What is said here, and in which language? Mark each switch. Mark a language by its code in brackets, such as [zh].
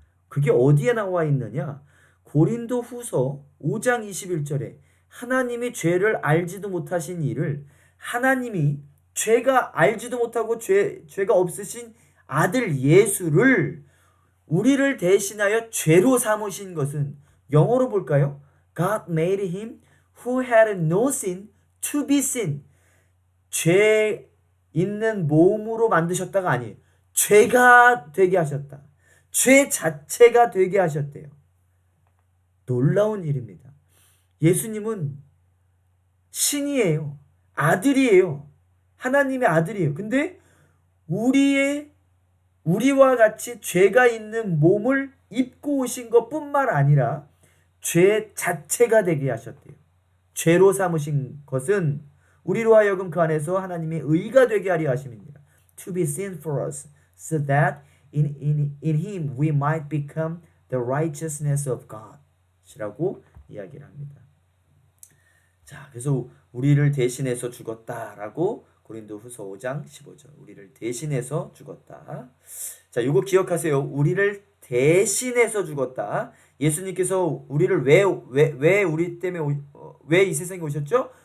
[ko] 그게 어디에 나와 있느냐? 고린도 후서 5장 21절에 하나님이 죄를 알지도 못하신 이를 하나님이 죄가 알지도 못하고 죄가 없으신 아들 예수를 우리를 대신하여 죄로 삼으신 것은 영어로 볼까요? [en] God made him who had no sin to be sin. [ko] 죄 있는 몸으로 만드셨다가 아니에요. 죄가 되게 하셨다. 죄 자체가 되게 하셨대요. 놀라운 일입니다. 예수님은 신이에요. 아들이에요. 하나님의 아들이에요. 근데 우리와 같이 죄가 있는 몸을 입고 오신 것뿐만 아니라 죄 자체가 되게 하셨대요. 죄로 삼으신 것은 우리로 하여금 그 안에서 하나님의 의가 되게 하려 하심입니다. [en] To be sin for us, so that in him we might become the righteousness of God. [ko] 이라고 이야기를 합니다. 자, 그래서 우리를 대신해서 죽었다라고 고린도 후서 5장 15절 우리를 대신해서 죽었다. 자, 요거 기억하세요. 우리를 대신해서 죽었다. 예수님께서 우리를 왜 우리 때문에 왜 이 세상에 오셨죠?